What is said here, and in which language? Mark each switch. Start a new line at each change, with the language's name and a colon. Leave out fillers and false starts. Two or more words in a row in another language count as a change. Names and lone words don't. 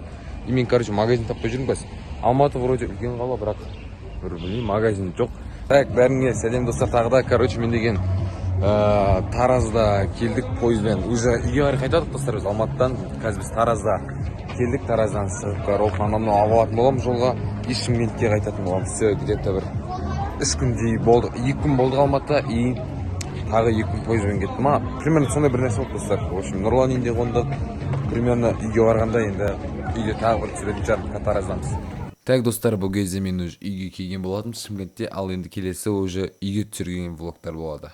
Kazakh: Мен короче магазин таппай жүрмін біз. Алматы вроде үлкен қала, бірақ бір білмеймін, магазин жоқ. Так, бәріңе сәлем достар, тағы да короче мен деген Таразда келдік пойызбен. Уже үйге қарай қайтадық достар, біз Алматыдан. Қазір біз Таразда келдік, Тараздан шығып Рохманнан алатын боламыз жолға. Шымкентке қайтатын боламыз.
Russian: Все, где-то
Kazakh: бір 3 күндей болды. 2 күн болды Алматыда, и тағы 2 күн пойызбен кеттім. Примерно сондай бір нәрсе болды достар.
Russian: В общем,
Kazakh: Нұрлан үйінде қондық. Примерно үйге барғанда енді үйде тағы бір түсіретін шығармыз, Тараздамыз. Так достар, бұл кезде мен уже үйге келген болатым Шымкентте, ал енді келесі уже үйге түсірген влогтар болады.